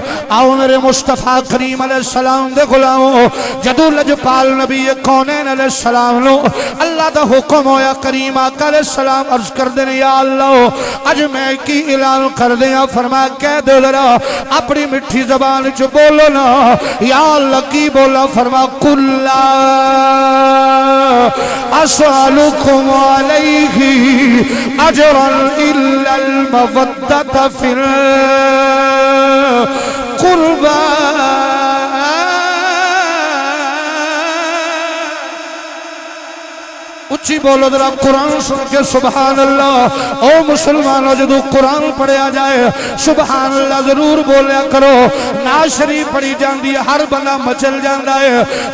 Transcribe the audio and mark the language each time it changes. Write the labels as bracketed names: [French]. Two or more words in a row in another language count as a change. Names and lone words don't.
[Punjabi] آؤ میرے مصطفیٰ کریم علیہ‌السلام دے غلامو، جدوں لجپال نبی کونین علیہ‌السلام نوں اللہ دا حکم ہویا، کریم آقا علیہ‌السلام عرض کر دے [Arabic] يا الله [Punjabi] اج میں کی اعلان کر دیا. فرمایا کہہ دو ذرا اپنی مٹھی زبان چ بولو نا [Arabic] يا الله [Punjabi] کی بولا. [Arabic] फरमा قل لا أسألكم عليه أجرا إلا المودة في القربى. [Punjabi] اچی بولو ذرا قرآن سن کے [Arabic] سبحان الله. [Punjabi] او مسلمانو جدوں قرآن پڑھیا جائے [Arabic] سبحان الله [Punjabi] ضرور بولیا کرو. [Urdu] نعت شریف پڑھی جاتی ہے ہر بندہ مچل جاتا ہے.